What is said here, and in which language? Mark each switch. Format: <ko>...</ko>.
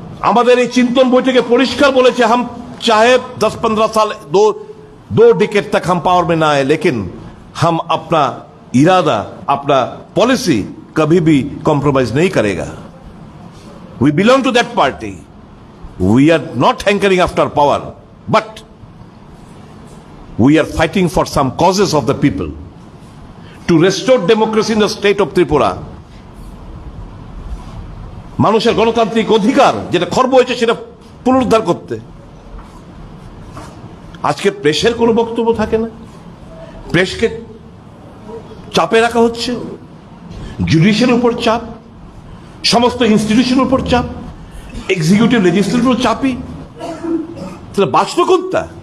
<bn>আমাদের এই চিন্তন বৈঠকে পরিষ্কার বলেছে,</bn> <hi>हम चाहे 10-15 साल दो डिकेड तक हम पावर में ना आए, लेकिन हम अपना इरादा, अपना पॉलिसी कभी भी कॉम्प्रोमाइज नहीं करेगा।</hi> <en>We belong to that party. We are not hankering after power, but we are fighting for some causes of the people to restore democracy in the state of Tripura.</en> <bn>মানুষের গণতান্ত্রিক অধিকার যেটা খর্ব হয়েছে সেটা পুনরুদ্ধার করতে। আজকে প্রেসের কোনো বক্তব্য থাকে না, প্রেসকে চাপে রাখা হচ্ছে, জুডিশিয়ালের উপর চাপ, সমস্ত ইনস্টিটিউশনের উপর চাপ, এক্সিকিউটিভ লেজিসলেটিভ চাপই, তাহলে বাঁচত কোনটা?</bn>